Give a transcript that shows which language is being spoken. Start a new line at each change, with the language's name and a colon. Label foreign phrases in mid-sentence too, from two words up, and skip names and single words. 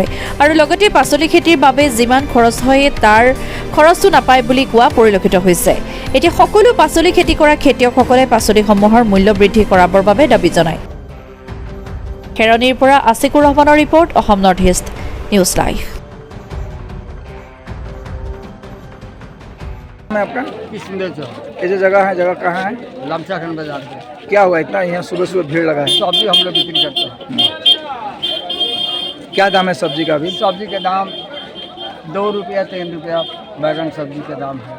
Assamese: আৰু লগতে পাচলি খেতিৰ বাবে যিমান খৰচ হয় তাৰ খৰচটো নাপায় বুলি কোৱা পৰিলক্ষিত হৈছে। এতিয়া সকলো পাচলি খেতি কৰা খেতিয়কসকলে পাচলিসমূহৰ মূল্য বৃদ্ধি কৰাবৰ বাবে দাবী জনায়। খেৰণীৰ পৰা আছিকুৰ ৰহমানৰ ৰিপৰ্ট, অসম নৰ্থ ইষ্ট নিউজ লাইভ।
Hindi: आपका किशनगंज से। ये जो जगह कहाँ है? लामचाखन बाजार में क्या हुआ इतना यहाँ सुबह सुबह भीड़ लगा है? सब्जी हम लोग बिक्री करते हैं। क्या दाम है सब्जी का अभी? सब्जी के दाम 2 रुपया 3 रुपया बैगन सब्जी का दाम है।